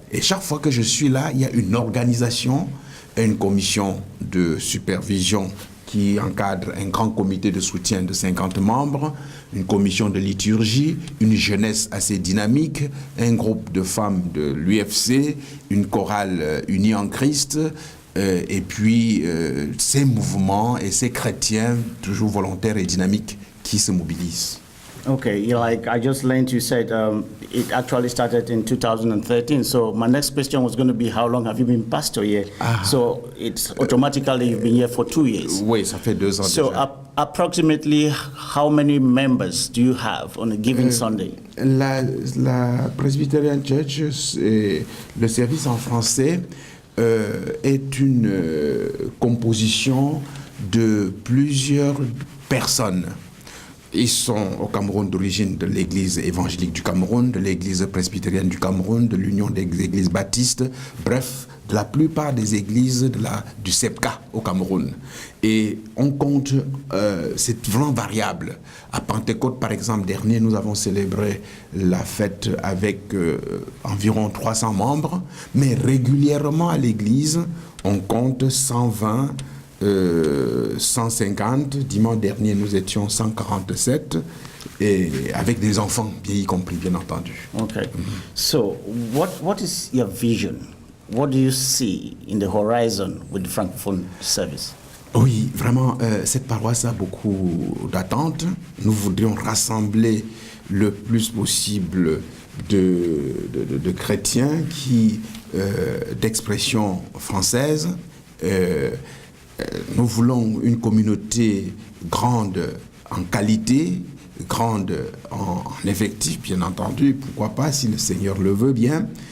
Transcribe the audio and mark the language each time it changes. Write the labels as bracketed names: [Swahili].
[French] Et chaque fois que je suis là, il y a une organisation, une commission de supervision qui encadre un grand comité de soutien de 50 membres, une commission de liturgie, une jeunesse assez dynamique, un groupe de femmes de l'UFC, une chorale unie en Christ, et puis ces mouvements et ces chrétiens toujours volontaires et dynamiques qui se mobilisent. [English] Okay, like I just learned you said it actually started in 2013. So my next question was going to be how long have you been pastor here? So it's automatically you've been here for 2 years. [French] Oui, ça fait 2 ans [English] So [French] déjà. [English] approximately how many members do you have on a given Sunday? [French] La Presbyterian Church, le service en français, est une composition de plusieurs personnes. Ils sont au Cameroun d'origine de l'Église évangélique du Cameroun, de l'Église presbytérienne du Cameroun, de l'Union des Églises baptistes, bref, de la plupart des églises du Sspc au Cameroun. Et on compte, c'est vraiment variable. À Pentecôte, par exemple, dernier, nous avons célébré la fête avec environ 300 membres, mais régulièrement à l'église, on compte 120, 150. Dimanche dernier, nous étions 147, et avec des enfants, bien y compris, bien entendu. [English] Okay. So what is your vision? What do you see in the horizon with the Francophone service? [French] Oui, vraiment, cette paroisse a beaucoup d'attentes. Nous voudrions rassembler le plus possible de chrétiens qui, d'expression française. Nous voulons une communauté grande en qualité, grande en effectif, bien entendu, pourquoi pas, si le Seigneur le veut bien.